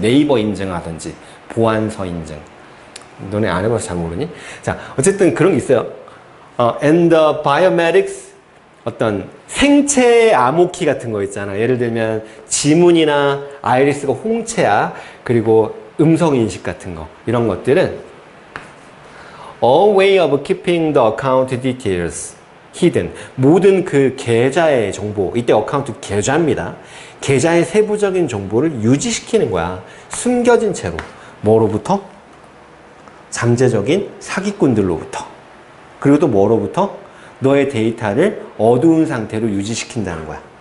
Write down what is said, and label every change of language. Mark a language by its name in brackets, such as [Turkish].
[Korean] 네이버 인증하든지 보안서 인증. 너네 안 해봐서 잘 모르니? 자, 어쨌든 그런 게 있어요. [English] And the biometrics, [Korean] 어떤 생체 암호키 같은 거 있잖아. 예를 들면 지문이나 아이리스가 홍채야. 그리고 음성 인식 같은 거. 이런 것들은 [English] a way of keeping the account details hidden. [Korean] 모든 그 계좌의 정보, 이때 어카운트 계좌입니다. 계좌의 세부적인 정보를 유지시키는 거야. 숨겨진 채로. 뭐로부터? 잠재적인 사기꾼들로부터. 그리고 또 뭐로부터? 너의 데이터를 어두운 상태로 유지시킨다는 거야.